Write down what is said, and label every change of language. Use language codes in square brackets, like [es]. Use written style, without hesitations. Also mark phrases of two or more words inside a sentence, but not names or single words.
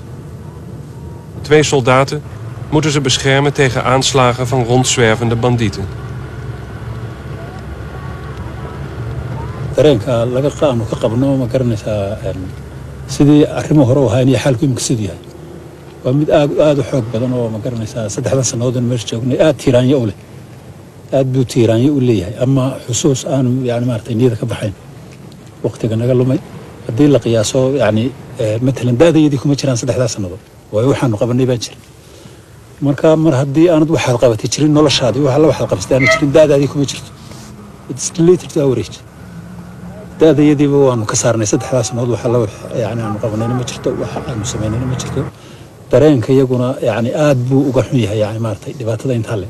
[nl] 2 soldaten moeten ze beschermen tegen aanslagen van rondzwervende bandieten. [so] dareenka laga qaano ka qabno ma garanaysaa sidii arrimo hore u hayn iyo xalku imka sidii yahay waa mid aad u xoog badan oo ma garanaysaa 3 sannadood meesha joognay aad tiiraanyo u leh aad buu tiiraanyo u leeyahay ama xusuus aan yani maartay niyada ka baxayn waqtiga naga lumay haddii la qiyaaso yani matalan daadayadii kuma jiraan 3 sannadood way waxaanu qabanay baa jira marka mar haddii aanad waxaad qabatay jirin noloshaadii waxa la waxaad qabsatay aan jirin daadaadii kuma jirto [en] it's related to our age [so] daadayadiiba waanu ka saarnay 3 sannadood waxa la yani aanu qabanayna ma jirto waxa aanu samaynayna ma jirto dareenka iyaguna yani aad buu uga xun yahay yani maartay dhibaatada inta le